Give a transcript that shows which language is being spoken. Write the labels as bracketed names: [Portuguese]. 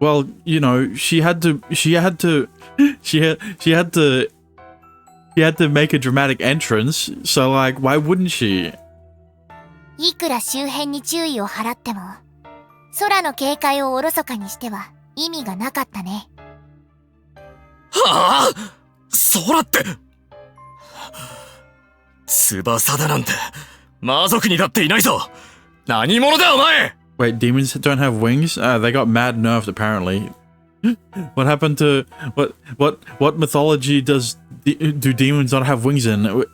[English] Well, you know, she had to make a dramatic entrance, so like, why wouldn't she? [Japanese] いくら周辺に注意を払っても、空の警戒をおろそかにしては意味がなかったね。はあ、空って。翼だなんて、魔族にだっていないぞ。何者だお前。 [English] Wait, demons don't have wings? They got mad nerfed apparently. What happened to what mythology do demons not have wings in?